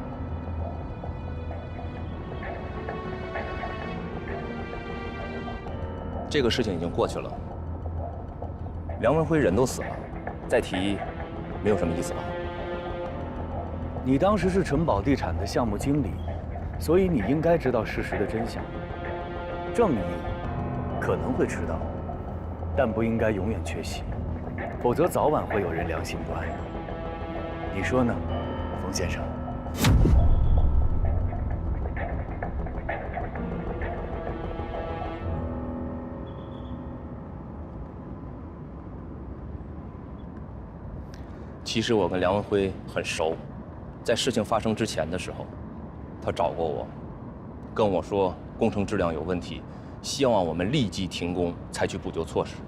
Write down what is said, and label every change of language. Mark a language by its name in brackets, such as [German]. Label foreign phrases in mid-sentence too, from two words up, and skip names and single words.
[Chinese] 这个事情已经过去了，梁文辉人都死了，再提没有什么意思吧？你当时是城堡地产的项目经理，所以你应该知道事实的真相。正義可能會遲到，但不應該永遠缺席，否則早晚會有人良心不安。你說呢，馮先生？其實我跟梁文辉很熟，在事情發生之前的時候，他找過我，跟我說工程質量有問題，希望我们立即停工，採取補救措施。